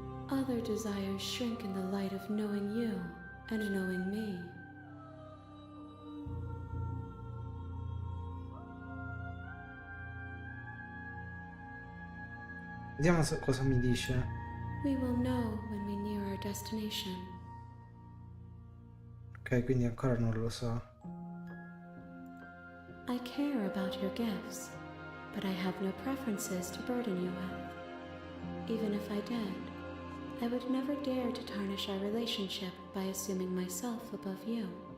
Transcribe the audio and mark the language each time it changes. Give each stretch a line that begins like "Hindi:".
English: Other desires shrink in the light of knowing you and knowing me.
Italian: Vediamo cosa mi dice.
English: We will know when we near our destination.
Italian: Ok, quindi ancora non lo so.
English: I care about your gifts, but I have no preferences to burden you with. Even if I did, I would never dare to tarnish our relationship by assuming myself above you.